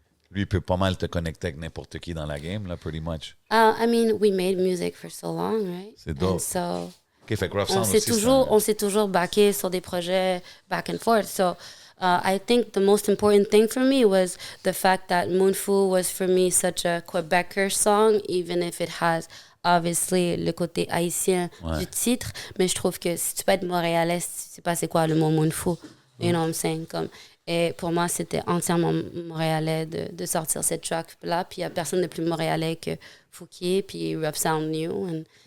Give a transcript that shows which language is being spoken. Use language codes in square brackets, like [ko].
[fr] Lui, il peut pas mal te connecter avec n'importe qui dans la game, là, [en] pretty much. I mean, we made music for so long, right? [fr] C'est dope. [en] And so, [fr] OK, fait que Rough on Sound s'est aussi, toujours backé sur des projets [en] back and forth. [fr] So, I think the most important thing for me was the fact that Moonfoo was for me such a Quebecer song, even if it has obviously le côté haïtien du titre. Mais je trouve que si tu peux être montréalais, tu sais pas c'est quoi le mot Moonfoo. [en] You know what I'm saying? [fr] Comme, et pour moi, c'était entièrement montréalais de sortir cette track-là. Puis il n'y a personne de plus montréalais que Fouki, puis Rough Sound New.